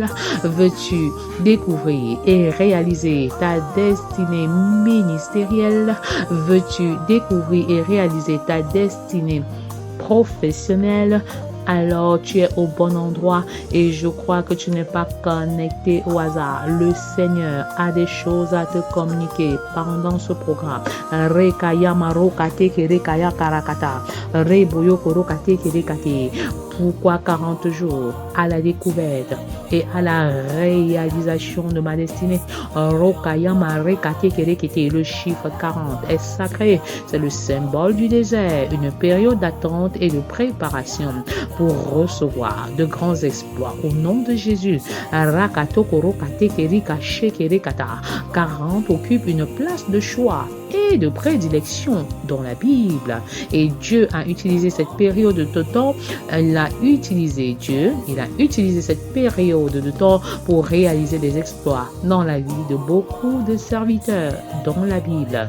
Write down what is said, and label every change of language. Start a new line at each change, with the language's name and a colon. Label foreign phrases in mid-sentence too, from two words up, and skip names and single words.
French: Veux-tu découvrir et réaliser ta destinée ministérielle? Veux-tu découvrir et réaliser ta destinée professionnelle? Alors tu es au bon endroit et je crois que tu n'es pas connecté au hasard. Le Seigneur a des choses à te communiquer pendant ce programme. Rekaya marokate kerekaya karakata. Reboyo korokate kerekate. Pourquoi 40 jours à la découverte et à la réalisation de ma destinée? Rokaya marekate kerekete. Le chiffre 40 est sacré. C'est le symbole du désert, une période d'attente et de préparation pour recevoir de grands exploits au nom de Jésus. Rakato korokate kerika shekerekata. 40 occupe une place de choix et de prédilection dans la Bible. Et Dieu a utilisé cette période de temps, il a utilisé cette période de temps pour réaliser des exploits dans la vie de beaucoup de serviteurs dans la Bible.